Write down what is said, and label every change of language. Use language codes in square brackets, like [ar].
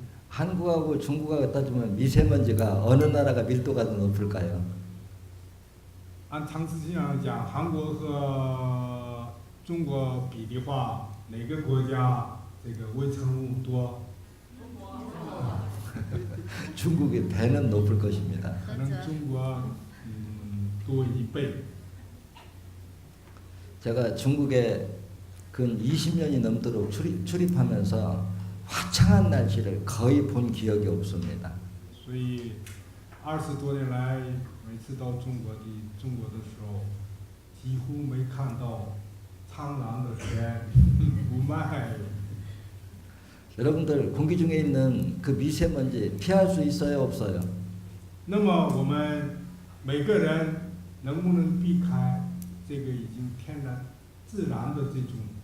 [ko] 한국하고 중국하고 따지면 미세먼지가 어느 나라가 밀도가 더 높을까요? [zh] 按长时间上讲，韩国和中国比的话，哪个国家这个微尘物多？ [ko] 중국의 배는 높을 것입니다. [zh] 可能中国多1倍。 [ko] 제가 중국에 근 20년이 넘도록 출입하면서 화창한 날씨를 거의 본 기억이 없습니다. [zh] 所以20多年来，每次到中国的时候，几乎没看到苍蓝的天，雾霾。 [ko] 여러분들 공기 중에 있는 그 미세먼지 피할 수 있어요, 없어요? [zh] 那么我们每个人能不能避开这个已经天然自然的这种